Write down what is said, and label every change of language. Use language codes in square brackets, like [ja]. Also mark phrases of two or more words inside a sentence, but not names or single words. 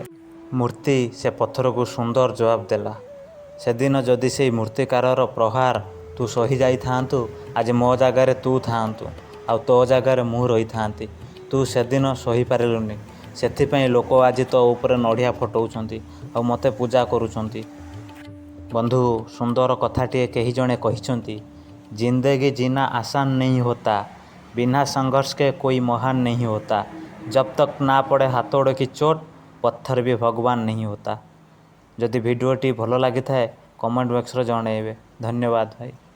[or] ମୂର୍ତ୍ତି ସେ ପଥରକୁ ସୁନ୍ଦର ଜବାବ ଦେଲା, ସେଦିନ ଯଦି ସେଇ ମୂର୍ତ୍ତିକାରର ପ୍ରହାର ତୁ ସହି ଯାଇଥାନ୍ତୁ, ଆଜି ମୋ ଜାଗାରେ ତୁ ଥାଆନ୍ତୁ ଆଉ ତୋ ଜାଗାରେ ମୁଁ ରହିଥାନ୍ତି। ତୁ ସେଦିନ ସହିପାରିଲୁନି, ସେଥିପାଇଁ ଲୋକ ଆଜି ତୋ ଉପରେ ନଡ଼ିଆ ଫଟଉଛନ୍ତି ଆଉ ମୋତେ ପୂଜା କରୁଛନ୍ତି। ବନ୍ଧୁ, ସୁନ୍ଦର କଥାଟିଏ କେହି ଜଣେ କହିଛନ୍ତି, [hi] ज़िंदगी जीना आसान नहीं होता, बिना संघर्ष के कोई महान नहीं होता, जब तक ना पड़े हाथोड़ की चोट, पत्थर भी भगवान नहीं होता। [or] ଯଦି ଭିଡ଼ିଓଟି ଭଲ ଲାଗିଥାଏ କମେଣ୍ଟ ବକ୍ସରେ ଜଣାଇବେ। ଧନ୍ୟବାଦ ଭାଇ।